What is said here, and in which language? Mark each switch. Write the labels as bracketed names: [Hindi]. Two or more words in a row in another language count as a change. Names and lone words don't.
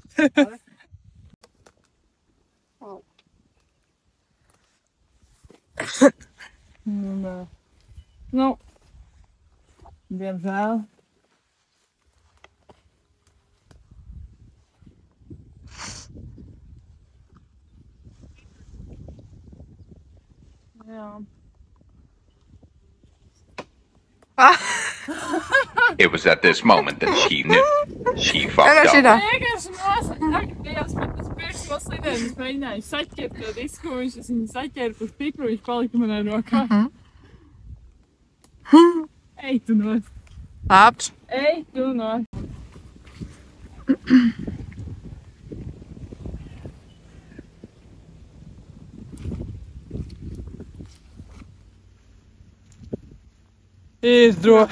[Latvian] Nu, diemžēl. Jā. [English] It was at this moment that she knew. She fucked [Latvian] Tagad [English] up. [Latvian] šitā. Vienkārši nosaka, Dievs, man tas pirmos lidojums mēģināju saķert to disku, viņš viņu saķēra pa stipru, viņš palika manā rokā. Ej tu nost. Labs. Ej tu nost. Ir droši.